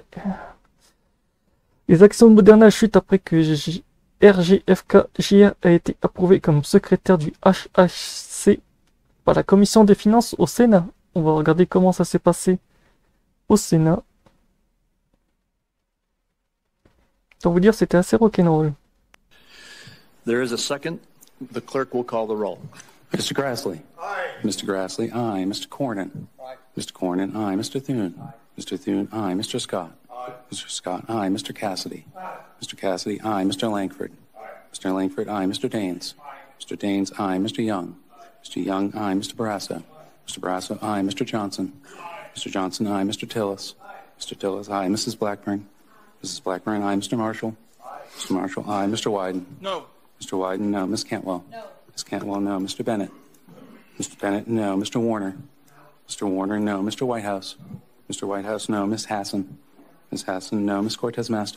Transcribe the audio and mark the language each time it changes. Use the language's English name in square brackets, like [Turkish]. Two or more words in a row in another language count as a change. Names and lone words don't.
[French] Les actions de Moderna chutent après que RGFK-JR a été approuvé comme secrétaire du HHC par la Commission des Finances au Sénat. On va regarder comment ça s'est passé au Sénat. Pour vous dire, c'était assez rock'n'roll. [English] There is a second. The clerk will call the roll. Mr. Grassley. Aye. Mr. Grassley, aye. Mr. Cornyn. Aye. Mr. Cornyn, aye. Mr. Thune. Aye. Mr. Thune, aye. Mr. Scott. Aye. Mr. Scott, aye. Mr. Cassidy. Aye. Mr. Cassidy, aye. Mr. Langford. Aye. Mr. Langford, aye. Mr. Daines. Aye. Mr. Daines, aye. Mr. Young. Mr. Young, aye. Mr. Barrasso. Mr. Barrasso, aye. Mr. Johnson. Mr. Johnson, aye. Mr. Tillis. Mr. Tillis, aye. Mrs. Blackburn. Mrs. Blackburn, aye. Mr. Marshall. Mr. Marshall, aye. Mr. Wyden. No. Mr. Wyden, no. Ms. Cantwell. No. Ms. Cantwell, no. Mr. Bennett. Mr. Bennett, no. Mr. Warner. Mr. Warner, no. Mr. Whitehouse. Mr. Whitehouse, no. Ms. Hassan. Ms. Hassan, no. Ms. Cortez Masto.